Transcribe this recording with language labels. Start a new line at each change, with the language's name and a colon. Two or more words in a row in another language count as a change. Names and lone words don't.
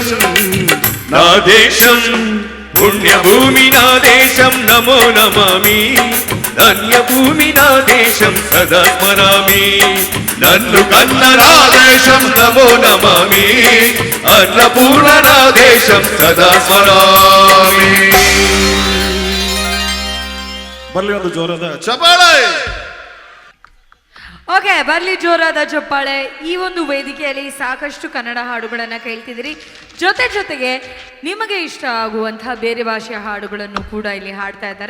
Telugu: నా దేశం పుణ్యభూమి నా దేశం నమో నమామి ధన్యభూమి నా దేశం సదా స్మరామి నన్ను కన్న నా దేశం నమో నమామి అన్నపూర్ణ నా దేశం సదా స్మరామి
Kannada: ಬರ್ಲಿ ಒಂದು ಜೋರಾದ ಚಪಾಳೆ. ಓಕೆ, ಬರ್ಲಿ ಜೋರಾದ ಚಪ್ಪಾಳೆ. ಈ ಒಂದು ವೇದಿಕೆಯಲ್ಲಿ ಸಾಕಷ್ಟು ಕನ್ನಡ ಹಾಡುಗಳನ್ನು ಕೇಳ್ತಿದ್ದೀರಿ. ಜೊತೆಗೆ ನಿಮಗೆ ಇಷ್ಟ ಆಗುವಂತಹ ಬೇರೆ ಭಾಷೆಯ ಹಾಡುಗಳನ್ನು ಕೂಡ ಇಲ್ಲಿ ಹಾಡ್ತಾ ಇದ್ದಾರೆ.